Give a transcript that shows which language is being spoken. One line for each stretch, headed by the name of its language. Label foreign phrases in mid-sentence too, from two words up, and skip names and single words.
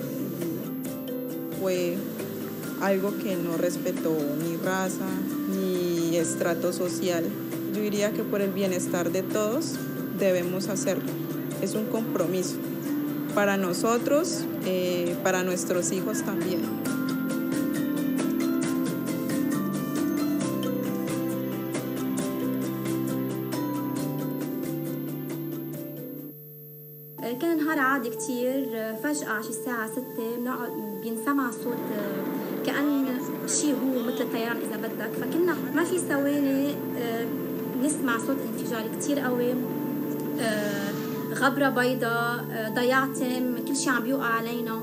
Spanish: Fue algo que no respetó ni raza ni estrato social. Yo diría que por el bienestar de todos debemos hacerlo. Es un compromiso para nosotros, para nuestros hijos también.
Arabic: كان نهار عادي كتير فجأة شي الساعة 6 بينسمع صوت كأن شيء هو مثل الطيران إذا بدك، فكنا ما في ثواني نسمع صوت انفجار كتير قوي، غبرة بيضاء، ضياعتم، كل شيء عم بيوقع علينا.